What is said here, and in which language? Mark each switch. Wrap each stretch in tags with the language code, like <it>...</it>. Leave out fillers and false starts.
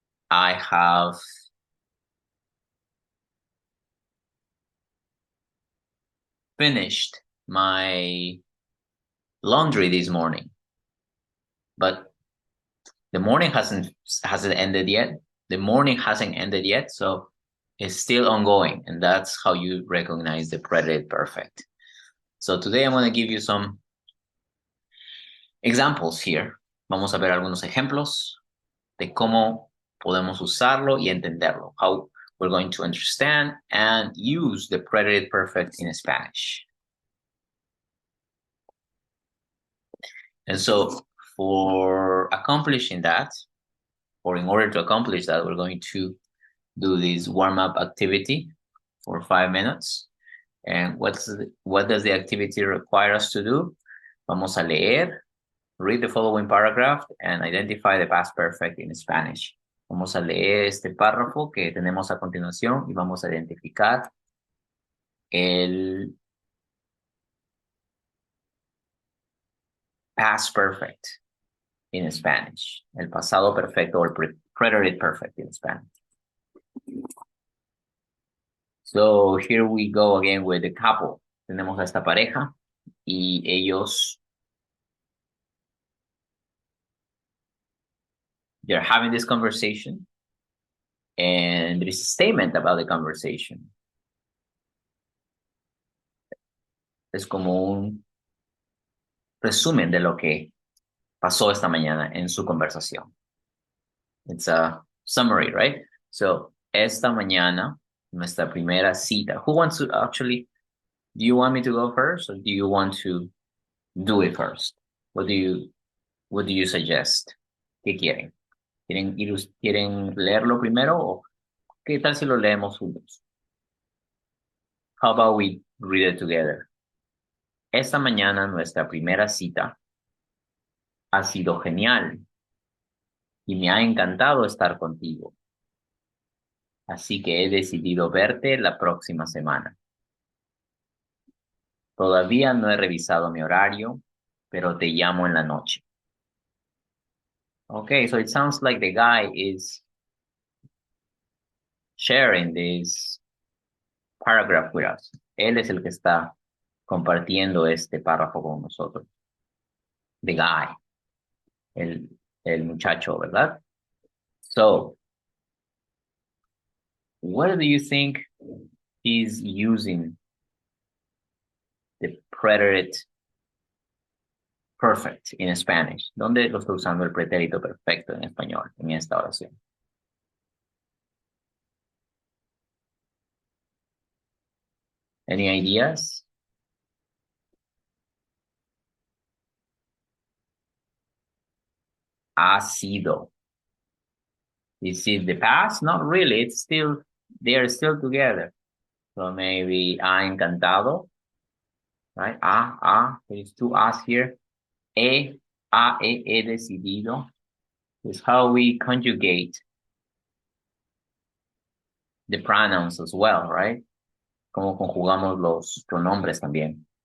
<en>I have finished my laundry this morning, but the morning hasn't ended yet. The morning hasn't ended yet, so it's still ongoing, and that's how you recognize the preterite perfect. So today I'm going to give you some examples here.</en> <es>Vamos a ver algunos ejemplos de cómo podemos usarlo y entenderlo.</es> <en>How we're going to understand and use the preterite perfect in Spanish. And so for accomplishing that, or in order to accomplish that, we're going to do this warm-up activity for 5 minutes. And what does the activity require us to do?</en> <es>Vamos a leer,</es> <en>read the following paragraph, and identify the past perfect in Spanish.</en> <es>Vamos a leer este párrafo que tenemos a continuación y vamos a identificar el</es> <en>past perfect in Spanish,</en> <es>el pasado perfecto o el</es> <en>preterite perfect in Spanish. So here we go again with the couple.</en> <es>Tenemos a esta pareja y ellos,</es> <en>they're having this conversation and there is a statement about the conversation.</en> <es>Es como un resumen de lo que pasó esta mañana en su conversación.</es> <en>It's a summary, right? So,</en> <es>esta mañana, nuestra primera cita.</es> <en>Who wants to actually, do you want me to go first or do you want to do it first? What do you suggest?</en> <es>¿Qué quieren? ¿Quieren leerlo primero o qué tal si lo leemos juntos?</es> <en>How about we read it together?</en> <es>Esta mañana nuestra primera cita ha sido genial y me ha encantado estar contigo. Así que he decidido verte la próxima semana. Todavía no he revisado mi horario, pero te llamo en la noche.</es> <en>Okay, so it sounds like the guy is sharing this paragraph with us.</en> <es>Él es el que está compartiendo este párrafo con nosotros.</es> <en>The guy,</en> <es>el muchacho, ¿verdad?</es> <en>So, where do you think he's using the preterite perfect in Spanish?</en> <es>¿Dónde lo está usando el pretérito perfecto en español en esta oración?</es> <en>Any ideas?</en> <es>Ha sido.</es> <en>Is it the past? Not really. It's still, they are still together. So maybe ha encantado, right? There's two A's here. He decidido. Is how we conjugate the pronouns as well, right?</en> <es>Como conjugamos los pronombres también.</es>